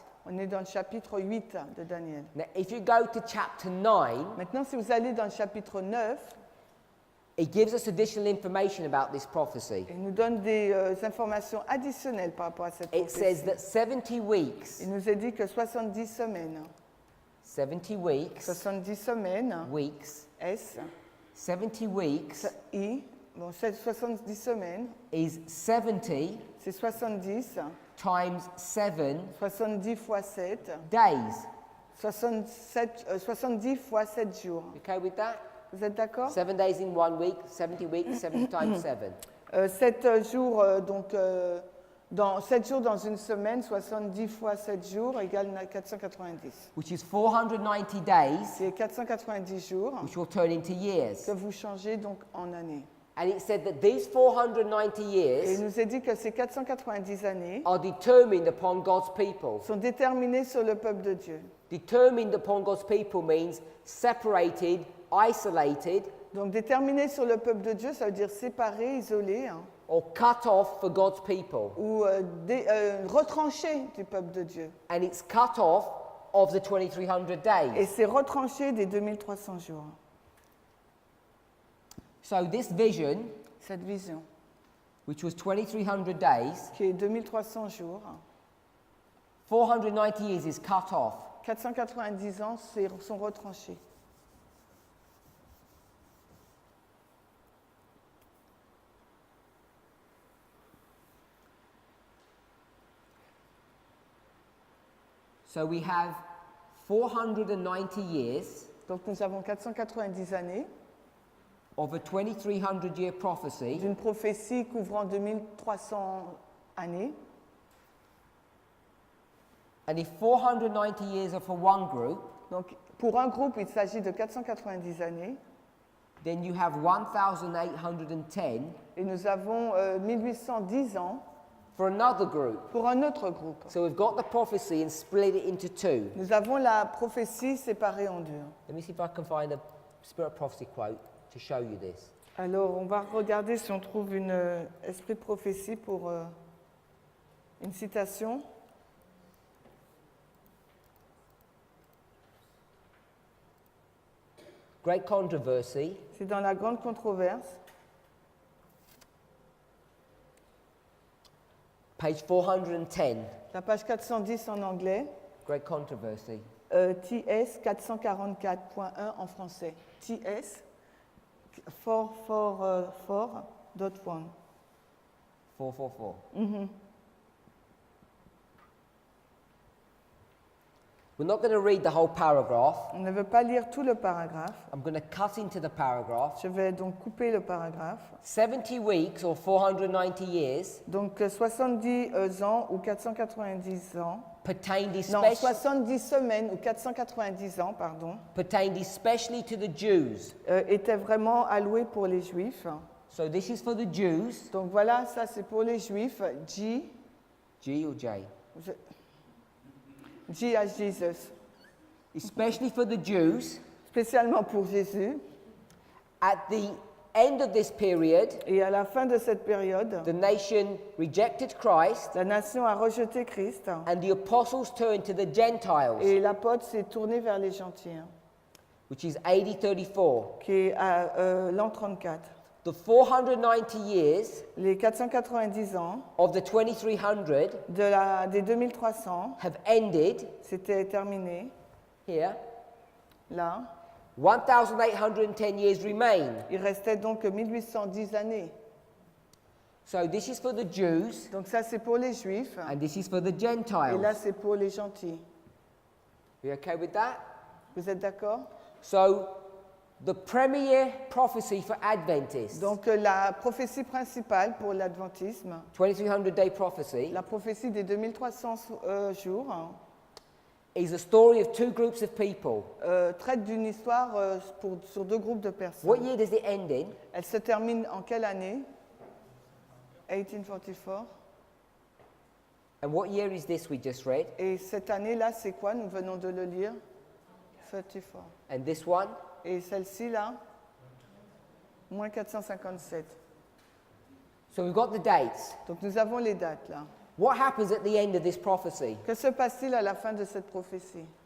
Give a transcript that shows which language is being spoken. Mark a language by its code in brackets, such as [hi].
[fr] On est dans le chapitre 8 de Daniel. [en] Now, if you go to chapter 9, [fr] Maintenant, si vous allez dans le chapitre 9, [en] it gives us additional information about this prophecy. [fr] il nous donne des informations additionnelles par rapport à cette [en] It says [fr] prophétie. [en] that 70 weeks, [fr] Il nous est dit que 70 semaines, [en] 70 weeks, [fr] 70 semaines, [en] weeks, S, 70 weeks [fr] I, bon, 70 semaines, [en] is 70 [fr] c'est 70, [en] times 7 [fr] 70 fois 7, [en] days. [fr] 70 fois 7 jours. [en] Okay with that? [fr] Vous êtes d'accord? [en] 7 days in 1 week, 70 weeks, 70 times 7. [fr] 7 jours, dans 7 jours dans une semaine, 70 fois 7 jours égale 490. [en] Which is 490 days, [fr] C'est 490 jours [en] which will turn into years. [fr] que vous changez donc en années. [en] And it said that these 490 [fr] Et il [en] years [fr] nous est dit que ces 490 années [en] are determined upon God's people. [fr] sont déterminées sur le peuple de Dieu. [en] Determined upon God's people means separated, isolated, [fr] Donc déterminées sur le peuple de Dieu, ça veut dire séparé, isolé, hein, [en] or cut off for God's people. [fr] ou retranché du peuple de Dieu. [en] And it's cut off of the 2,300 [fr] Et [en] days. [fr] c'est retranché des 2300 jours. [en] So this vision, [fr] Cette vision, [en] which was 2,300 days, [fr] qui est 2300 jours, [en] 490 years is cut off. [fr] 490 ans sont retranchés. [en] So we have 490 years [fr] Donc nous avons 490 années [en] of a 2,300 year prophecy, [fr] d'une prophétie couvrant 2300 années. [en] and if 490 years are for one group, [fr] Donc pour un groupe, il s'agit de 490 années. [en] then you have 1,810 [fr] Et nous avons 1810 ans [en] for another group. [fr] pour un autre groupe. [en] So we've got the prophecy and split it into two. [fr] Nous avons la prophétie séparée en deux. [en] Let me see if I can find a Spirit of Prophecy quote to show you this. [fr] Alors on va regarder si on trouve une esprit de prophétie pour une citation. [en] Great controversy, [fr] C'est dans la grande controverse, [en] page 410. [fr] la page 410 en anglais, [en] Great controversy. [fr] TS 444.1 en français. TS 444.1. 444. [en] We're not going to read the whole paragraph. [fr] On ne veut pas lire tout le paragraphe. [en] I'm going to cut into the paragraph. [fr] Je vais donc couper le paragraphe. [en] 70 weeks or 490 years [fr] Donc 70 ans ou 490 ans. [en] pertained [fr] Non, [en] especially, [fr] 70 semaines ou 490 ans, pardon, [en] pertained especially to the Jews. [fr] étaient vraiment alloués pour les Juifs. [en] So this is for the Jews. [fr] Donc voilà, ça c'est pour les Juifs. G [en] or J? as Jesus. Especially for the Jews. [fr] Spécialement pour Jésus. [en] At the end of this period, [fr] Et à la fin de cette période, [en] the nation rejected Christ [fr] la nation a rejeté Christ [en] and the apostles turned to the Gentiles, [fr] et l'apôtre s'est tourné vers les gentils, [en] which is AD 34. [fr] qui est à l'an 34. [en] The 490 years [fr] Les 490 ans [en] of the 2300 [fr] des 2300, [en] have ended [fr] c'était terminé. [en] here. [fr] Là, [en] 1,810 years remain. [fr] il restait donc 1810 années. [en] So this is for the Jews [fr] Donc ça c'est pour les Juifs [en] and this is for the [fr] et là [en] Gentiles. [fr] c'est pour les gentils. [en] You okay with that? [fr] Vous êtes d'accord? [en] So the premier prophecy for Adventists, [fr] Donc la prophétie principale pour l'adventisme, [en] 2300-day prophecy, [fr] la prophétie des 2300 jours, [en] is a story of two groups of people. [fr] traite d'une histoire sur deux groupes de personnes. [en] What year does it end in? [fr] Elle se termine en quelle année? 1844. [en] And what year is this we just read? [fr] Et cette année-là, c'est quoi? Nous venons de le lire. 34. [en] And this one? [fr] Et celle-ci, là, moins 457. [en] So we've got the dates. [fr] Donc nous avons les dates, là. [en] What happens at the end of this prophecy? [fr] Que se passe-t-il à la fin de cette prophétie?